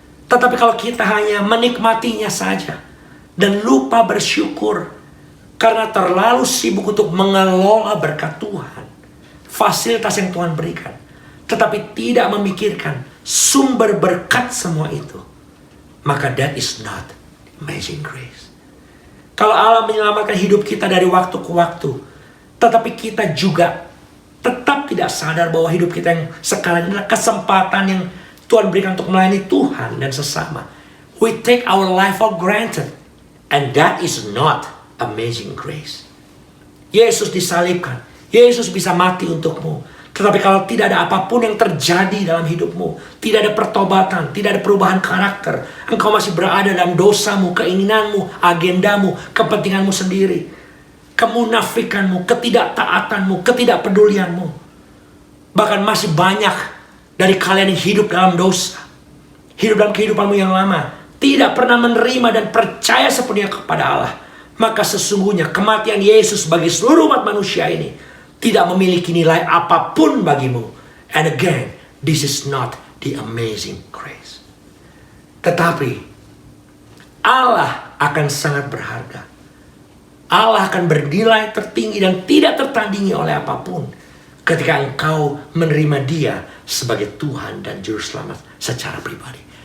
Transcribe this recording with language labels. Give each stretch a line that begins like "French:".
Indonesian: Tetapi kalau kita hanya menikmatinya saja dan lupa bersyukur karena terlalu sibuk untuk mengelola berkat Tuhan, fasilitas yang Tuhan berikan, tetapi tidak memikirkan sumber berkat semua itu, maka
English: that is not amazing grace.
Indonesian: Kalau Allah menyelamatkan hidup kita dari waktu ke waktu, tetapi kita juga tidak sadar bahwa hidup kita yang sekarang adalah kesempatan yang Tuhan berikan untuk melayani Tuhan dan sesama.
English: We take our life for granted. And that is not amazing grace.
Indonesian: Yesus disalibkan. Yesus bisa mati untukmu. Tetapi kalau tidak ada apapun yang terjadi dalam hidupmu, tidak ada pertobatan, tidak ada perubahan karakter, engkau masih berada dalam dosamu, keinginanmu, agendamu, kepentinganmu sendiri, kemunafikanmu, ketidaktaatanmu, ketidakpedulianmu. Bahkan masih banyak dari kalian yang hidup dalam dosa, hidup dalam kehidupanmu yang lama, tidak pernah menerima dan percaya sepenuhnya kepada Allah. Maka sesungguhnya kematian Yesus bagi seluruh umat manusia ini tidak memiliki nilai apapun bagimu.
English: And again, this is not the amazing grace.
Indonesian: Tetapi Allah akan sangat berharga. Allah akan bernilai tertinggi dan tidak tertandingi oleh apapun ketika engkau menerima Dia sebagai Tuhan dan Juru Selamat secara pribadi.